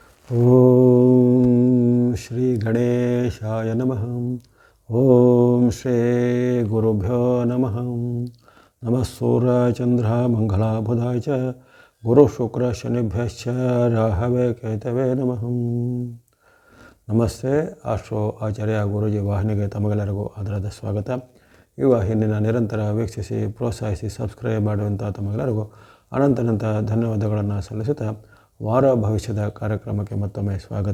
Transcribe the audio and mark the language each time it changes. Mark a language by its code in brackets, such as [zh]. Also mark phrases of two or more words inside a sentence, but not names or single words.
[sa] ಓಂ ಶ್ರೀ ಗಣೇಶಾಯ ನಮಃ. ಓಂ ಶ್ರೀ ಗುರುಭ್ಯೋ ನಮಃ. ನಮಃ ಸೂರ್ಯಚಂದ್ರ ಮಂಗಳಬುಧಾಯ ಚ ಗುರು ಶುಕ್ರ ಶನಿಭ್ಯಶ್ಚ ರಾಹವೇ ಕೇತವೇ ನಮಃ. [kn] ನಮಸ್ತೆ. ಆಸ್ಟ್ರೋ ಆಚಾರ್ಯ ಗುರೂಜಿ ವಾಹಿನಿಗೆ ತಮಗೆಲ್ಲರಿಗೂ ಆದರದ ಸ್ವಾಗತ. ಈ ವಾಹಿನಿನ ನಿರಂತರ ವೀಕ್ಷಿಸಿ ಪ್ರೋತ್ಸಾಹಿಸಿ ಸಬ್ಸ್ಕ್ರೈಬ್ ಮಾಡುವಂಥ ತಮಗೆಲ್ಲರಿಗೂ ಅನಂತ ಧನ್ಯವಾದಗಳನ್ನು ಸಲ್ಲಿಸುತ್ತಾ ವಾರ ಭವಿಷ್ಯದ ಕಾರ್ಯಕ್ರಮಕ್ಕೆ ಮತ್ತೊಮ್ಮೆ ಸ್ವಾಗತ.